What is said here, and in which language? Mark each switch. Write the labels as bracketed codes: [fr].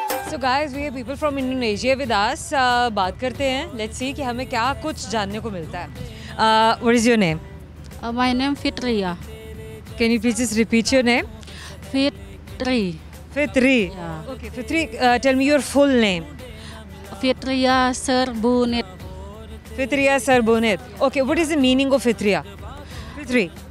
[en] So guys, we have people from Indonesia with us. [hi] बात करते हैं. [en] Let's see [hi] कि हमें क्या कुछ जानने को मिलता है. [en] What is your name? My name Fitria. Can you please just repeat your name? Fitri. Fitri. Yeah. Okay, Fitri, tell me your full name. Fitria Serbunit. Fitria Sarbonit. Okay, what is the meaning of Fitria? Fitri.